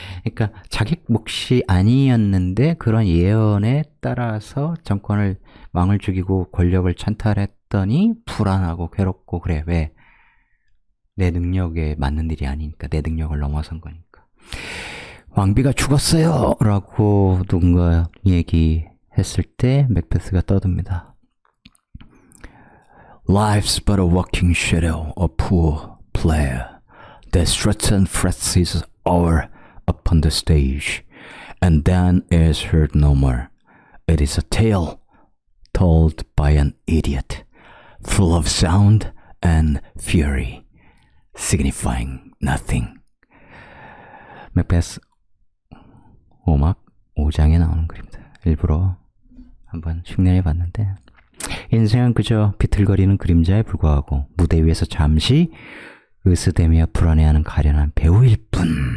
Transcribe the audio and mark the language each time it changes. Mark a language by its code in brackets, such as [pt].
[ko] 그러니까 자기 몫이 아니었는데 그런 예언에 따라서 왕을 죽이고 권력을 찬탈했더니 불안하고 괴롭고 그래. 왜? 내 능력에 맞는 일이 아니니까. 내 능력을 넘어선 거니까. 왕비가 죽었어요! 라고 누군가 얘기했을 때 맥베스가 떠듭니다. [en] Life's but a walking shadow, a poor player that struts and frets his hour upon the stage, and then is heard no more. It is a tale told by an idiot, full of sound and fury, signifying nothing. [ko] 맥베스 5막 5장에 나오는 글입니다. 일부러 한번 흉내내 봤는데, 인생은 그저 비틀거리는 그림자에 불과하고 무대 위에서 잠시 으스대며 불안해하는 가련한 배우일 뿐.